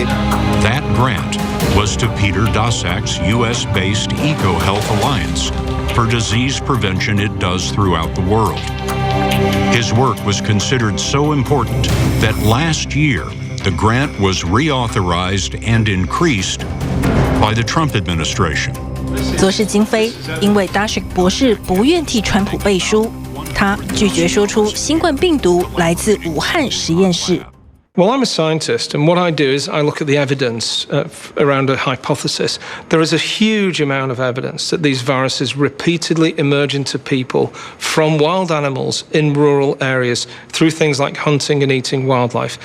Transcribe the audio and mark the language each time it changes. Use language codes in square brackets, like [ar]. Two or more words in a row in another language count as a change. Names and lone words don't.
[en] That grant was to Peter Daszak's U.S.-based EcoHealth Alliance for disease prevention it does throughout the world. His work was considered so important that last year, the grant was reauthorized and increased by the Trump administration. [zh] 昨是今非，因为 Daszak 博士不願替川普背書，他拒絕說出新冠病毒來自武漢實驗室。 [en] Well, I'm a scientist, and what I do is I look at the evidence around a hypothesis. There is a huge amount of evidence that these viruses repeatedly emerge into people from wild animals in rural areas through things like hunting and eating wildlife.